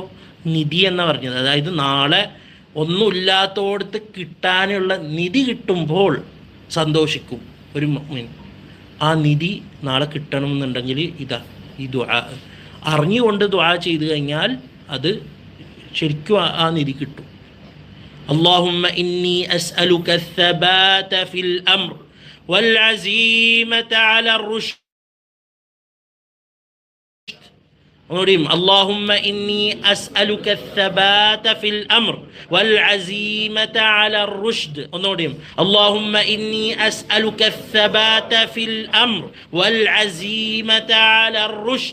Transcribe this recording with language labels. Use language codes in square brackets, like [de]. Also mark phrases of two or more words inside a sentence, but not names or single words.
[ml] നിധി എന്ന് പറഞ്ഞത് അതായത് നാളെ ഒന്നുമില്ലാത്തോടത്ത് കിട്ടാനുള്ള നിധി കിട്ടുമ്പോൾ സന്തോഷിക്കും ഒരു മുഅ്മിൻ. ആ നിധി നാളെ കിട്ടണമെന്നുണ്ടെങ്കിൽ ഈ ദുആ അറിഞ്ഞുകൊണ്ട് ദുആ ചെയ്തു കഴിഞ്ഞാൽ അത് ശരിക്കും ആ നിധി കിട്ടും. [ar] اللهم إني أسألك الثبات في الأمر والعزيمة على الرشد. اللهم إني أسألك الثبات في الأمر والعزيمة على الرشد. اللهم إني أسألك الثبات في الأمر والعزيمة على الرشد